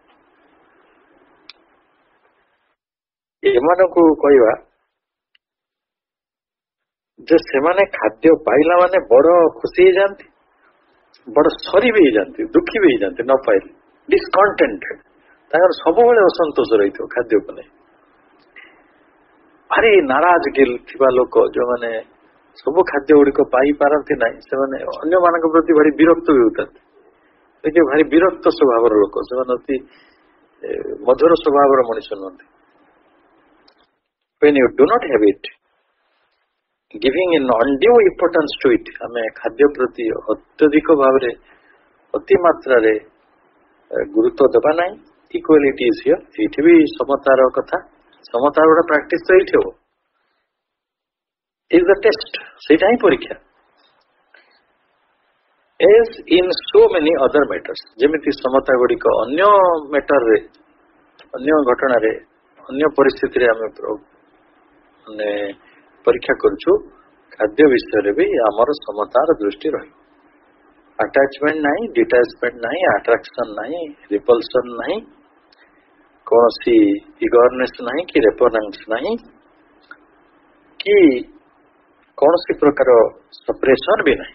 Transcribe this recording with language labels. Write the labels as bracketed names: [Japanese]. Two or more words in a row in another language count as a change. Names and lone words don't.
[Odia] ଏମାନଙ୍କୁ କହିବା ଯେ ସେମାନେ ଖାଦ୍ୟ ପାଇଲା ମାନେ ବଡ ଖୁସି ହେଇଯାଆନ୍ତି, ବଡ ସରି ବି ହେଇଯାଆନ୍ତି, ଦୁଃଖୀ ବି ହେଇଯାଆନ୍ତି ନ ପାଇଲେ, ଡିସକଣ୍ଟେଣ୍ଟେଡ, ତାଙ୍କର ସବୁବେଳେ ଅସନ୍ତୋଷ ରହିଥିବ ଖାଦ୍ୟକୁ ନେଇ। ଭାରି ନାରାଜ ଥିବା ଲୋକ ଯୋଉମାନେ ସବୁ ଖାଦ୍ୟ ଗୁଡିକ ପାଇପାରନ୍ତି ନାହିଁ, ସେମାନେ ଅନ୍ୟମାନଙ୍କ ପ୍ରତି ଭାରି ବିରକ୍ତ ବି ହେଉଥାନ୍ତି। ଦେଖିବେ ଭାରି ବିରକ୍ତ ସ୍ୱଭାବର ଲୋକ, ସେମାନେ ଅତି ମଧୁର ସ୍ୱଭାବର ମଣିଷ ନୁହନ୍ତି। [English] When you do not have it, giving an undue importance to it, [Odia] ଆମେ ଖାଦ୍ୟ ପ୍ରତି ଅତ୍ୟଧିକ ଭାବରେ ଅତି ମାତ୍ରାରେ ଗୁରୁତ୍ୱ ଦେବା ନାହିଁ। [English] equality is here, [Odia] ଏଇଠି ବି ସମତାର କଥା, ସମତାର ଗୋଟେ ପ୍ରାକ୍ଟିସ ତ ଏଇଠି ହବ, [English] is the test, [Odia] ସେଇଟା ହିଁ ପରୀକ୍ଷା। [English] as in so many other matters, [Odia] ଯେମିତି ସମତା ଗୁଡିକ ଅନ୍ୟ ମ୍ୟାଟରରେ, ଅନ୍ୟ ଘଟଣାରେ, ଅନ୍ୟ ପରିସ୍ଥିତିରେ ଆମେ ମାନେ ପରୀକ୍ଷା କରୁଛୁ, ଖାଦ୍ୟ ବିଷୟରେ ବି ଆମର ସମତାର ଦୃଷ୍ଟି ରହିବ। ଆଟାଚମେଣ୍ଟ ନାହିଁ, ଡିଟାଚମେଣ୍ଟ ନାହିଁ, ଆଟ୍ରାକ୍ସନ ନାହିଁ, ରିପଲସନ ନାହିଁ, କୌଣସି ଇଗରନେସ୍ ନାହିଁ କି ରେପୋନାନ୍ସ ନାହିଁ, କି କୌଣସି ପ୍ରକାର ସପ୍ରେସନ ବି ନାହିଁ।